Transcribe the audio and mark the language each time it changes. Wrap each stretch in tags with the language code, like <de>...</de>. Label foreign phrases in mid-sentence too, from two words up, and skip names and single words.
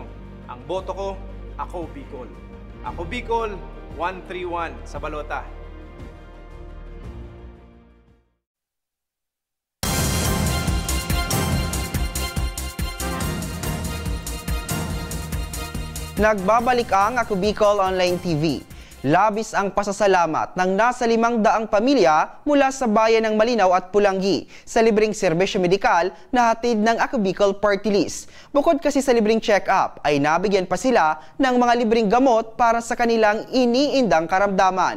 <tl>Ang boto ko, Ako Bicol. Ako Bicol, 131 sa balota. Nagbabalik ang Ako Bicol Online TV. Labis ang pasasalamat ng nasa 500 pamilya mula sa bayan ng Malinaw at Pulangi sa libreng serbisyo medikal na hatid ng Ako Bicol Party List. Bukod kasi sa libreng check-up, ay nabigyan pa sila ng mga libreng gamot para sa kanilang iniindang karamdaman.</tl>